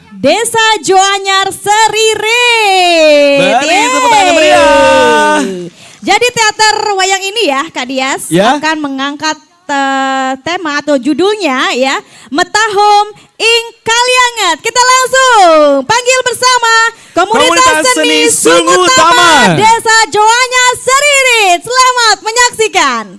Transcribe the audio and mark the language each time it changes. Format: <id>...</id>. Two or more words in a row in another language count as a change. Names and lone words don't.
<id>Desa Joanyar Seririt. Beri tepuk tangan meriah. Jadi teater wayang ini ya Kak Dias akan mengangkat tema atau judulnya ya Metahom ing Kaliangat. Kita langsung panggil bersama komunitas seni Sungutama Desa Joanyar Seririt. Selamat menyaksikan.</id>